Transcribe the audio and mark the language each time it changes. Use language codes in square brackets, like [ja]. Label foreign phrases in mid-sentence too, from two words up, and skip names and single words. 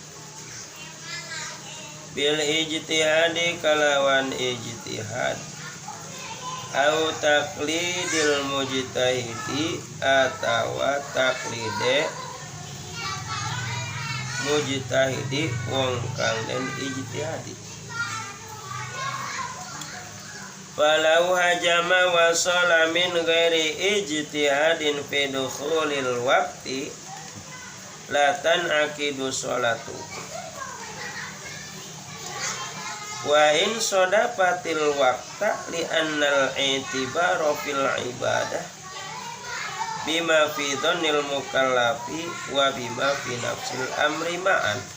[ar] بالاجتهاد [jv] kalawan ijtihad [ar] أو تقليد المجتهد [jv] atawa taklide mujtahidi wong kang den ijtihadi. [ar] فلو هجم وصلى من غير اجتهاد في دخول الوقت لا تنعقد الصلاة وإن صادفت الوقت لأن الاعتبار في العبادة بما في ظن المكلف وبما في نفس الأمر معا.